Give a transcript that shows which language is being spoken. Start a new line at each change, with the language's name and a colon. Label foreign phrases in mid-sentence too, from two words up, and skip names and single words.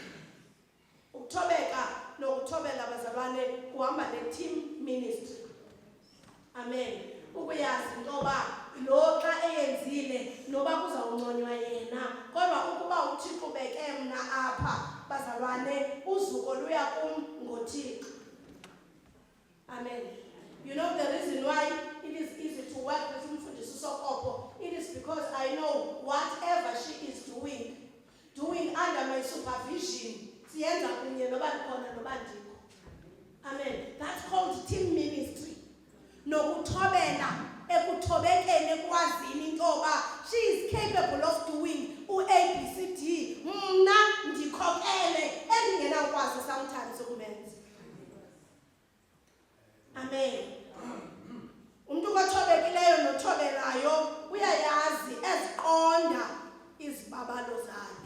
Xhosa: Ukuthobeka nokuthobela bazalwane kuhamba ne-team ministry. Amen. Ukuyazi into yoba lo xa eyenzile noba kuzawunconywa yena, kodwa ukuba uThixo ubeke mna apha bazalwane uzuko luya kum ngoThixo. Amen.
English: You know the reason why it is easy to work with Mfundisi Sokopo, it is because I know whatever she is doing under my supervision,
Xhosa: siyenza kunye noba ndikhona noba ndikho. Amen. ekuthobekeni ekwazini intoba
English: she is capable of doing
Xhosa: u-ABCD mna ndikhokele endingenawukwazi sometimes ukumenza. Amen. Umuntu othobekileyo nothobelayo uyayazi eziqonda izibabalo zakhe.